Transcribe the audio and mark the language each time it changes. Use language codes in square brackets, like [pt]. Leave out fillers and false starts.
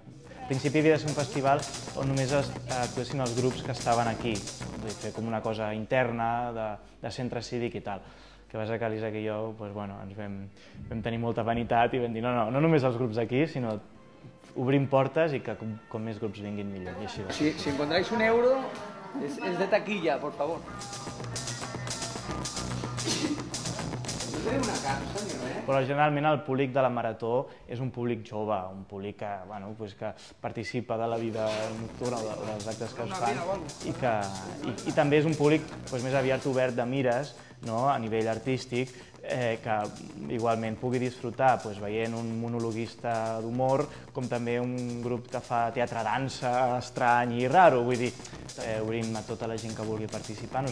[ca] Al principi havia de ser un festival on només actuessin els grups que estaven aquí, fer com una cosa interna de centre cívic i tal. Que passa que l'Isaac i jo ens vam tenir molta vanitat i vam dir no només els grups aquí, sinó obrim portes i que com més grups vinguin millor. [es] Si encontráis un euro, es de taquilla, por favor. [ca] Però generalment el públic de la Marató és un públic jove, un públic que participa de la vida nocturna o dels actes que es fan i també és un públic més aviat obert de mires a nivell artístic que igualment pugui disfrutar veient un monologuista d'humor com també un grup que fa teatre-dansa estrany i raro, vull dir, obrim a tota la gent que vulgui participar.